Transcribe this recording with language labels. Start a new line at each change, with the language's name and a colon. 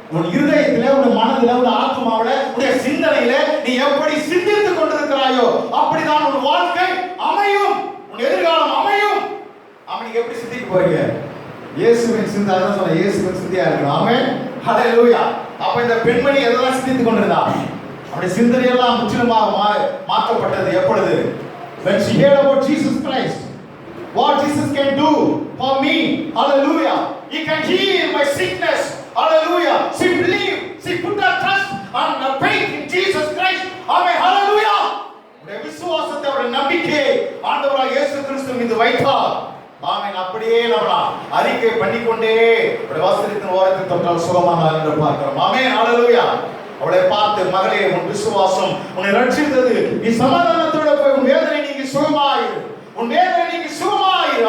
Tamil: உன் இருதயத்திலே, உன் மனதிலே, உன் ஆத்மாவிலே, உன் சிந்தனையிலே நீ எப்படி சிந்தித்துக் கொண்டிருக்கிறாயோ அப்படிதான் உன் வாழ்க்கை அமையும், உன் எதிர்காலம் அமையும். அவன் எப்படி சிந்திக்க போறீங்க? இயேசுவின் சிந்தை, அதான் சொல்ல இயேசுவின் சிந்தையா இருக்கணும். ஆமென். ஹல்லேலூயா. அப்ப இந்த பெண்மணி எதெல்லாம் சிந்தித்துக் கொண்டிருந்தா? அவருடைய சிந்தனையெல்லாம் முற்றிலுமாக மாற்றப்பட்டது. எப்பொழுது?
English: when she heard about Jesus Christ, what Jesus can do for me, hallelujah, he can heal my sickness, hallelujah. She believed, she put her trust and her faith in Jesus Christ. Amen. Hallelujah.
Tamil: உடைய விசுவாசத்தை, அவருடைய நம்பிக்கை ஆண்டவராகிய இயேசு கிறிஸ்து மீது வைத்தார். ஆமென். அப்படியே நம்ம அறிக்கை பண்ணிக்கொண்டே வஸ்திரத்தின் ஓரத்தில் தொட்டால் சுகமானார் என்று பார்க்கிறோம். ஆமென். ஹல்லேலூயா. அவளை பார்த்து, மகளே உன் விசுவாசம் உன்னை ரட்சித்தது, நீ சமாதானத்தோட போய் உன் வேதனை நீங்கி சுகமாயிரு, உன் வேதனை நீங்கி சுகமாயிரு.